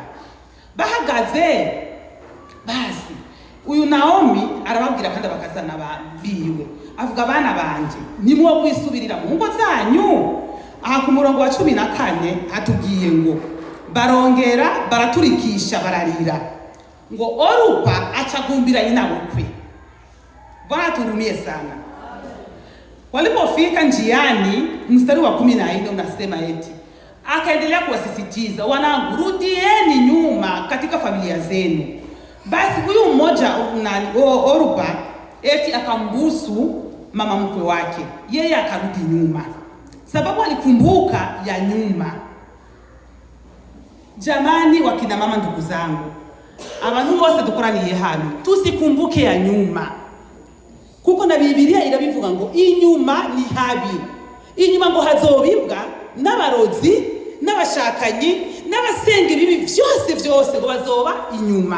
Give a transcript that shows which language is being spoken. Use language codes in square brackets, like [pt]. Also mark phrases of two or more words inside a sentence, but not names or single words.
[rn] Bahagaze, basi uyu Naomi arababwira kandi bakazana biwe, avuga, abana banje, nimwo kwisubirira mu ngo zanyu. Aha ku murongo wa 14 hatubwiye ngo barongera baraturikisha bararira, ngo Orupa achagumbira inabukwe. [sw] Bwana turumie sana. Walipofika njiani, mstari wa 14 unasema eti akaendelea kuwasisitiza, wanangu, rudieni nyuma katika familia zenu. Basi huyu mmoja Orupa eti akambusu mama mkwe wake, yeye akarudi nyuma, sababu alikumbuka ya nyuma. Jamani, wakina mama, ndugu zangu, [rn] abantu bose dukoraniye hano, [sw] tusikumbuke ya nyuma, [rn] kuko na Biblia irabivuga ngo inyuma ni habi. Inyuma ngo hazobibwa n'abarozi, n'abashakanyi, n'abasenga ibibi byose ngo bazoba inyuma.